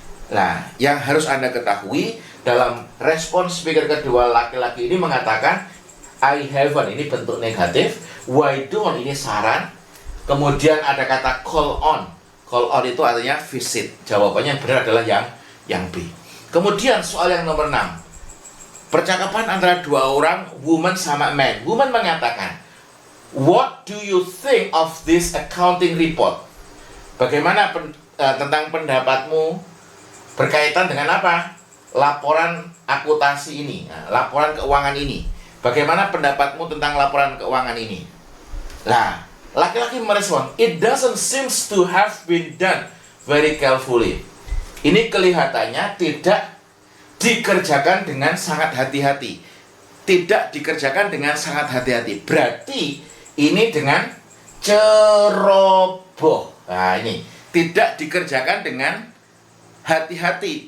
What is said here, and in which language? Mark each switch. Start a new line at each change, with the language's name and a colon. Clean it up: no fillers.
Indonesian: Nah, yang harus Anda ketahui dalam respon speaker kedua laki-laki ini mengatakan
English: I haven't,
Indonesian: ini bentuk negatif. Why don't, ini saran. Kemudian ada kata call on. Call on itu artinya visit. Jawabannya yang benar adalah yang B. Kemudian soal yang nomor 6. Percakapan antara dua orang, woman sama man. Woman mengatakan,
English: "What do you think of this accounting report?"
Indonesian: Bagaimana tentang pendapatmu berkaitan dengan apa? Laporan akuntansi ini, laporan keuangan ini. Bagaimana pendapatmu tentang laporan keuangan ini? Nah, laki-laki merespon,
English: "It doesn't seems to have been done very carefully."
Indonesian: Ini kelihatannya tidak dikerjakan dengan sangat hati-hati. Tidak dikerjakan dengan sangat hati-hati. Berarti ini dengan ceroboh. Nah, ini tidak dikerjakan dengan hati-hati.